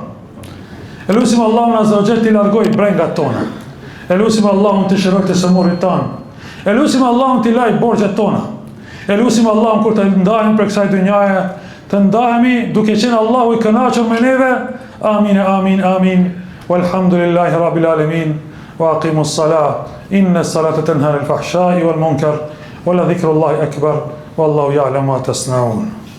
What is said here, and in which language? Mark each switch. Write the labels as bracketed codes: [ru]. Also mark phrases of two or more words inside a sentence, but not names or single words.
[sq] Lutim Allahun [ar] عز وجل [sq] të largoj brengat tona. Lutim Allahun të shëroj të sëmurit tanë. Lutim Allahun të laj borxhet tona. Lutim Allahun kur të ndahemi për kësaj dynjaje, të ndahemi duke qenë Allahu i kënaqur me neve. [ar] آمين آمين آمين. والحمد لله رب العالمين. وأقم الصلاة. إن الصلاة تنهى عن الفحشاء والمنكر ولذكر الله أكبر. والله يعلم ما تصنعون.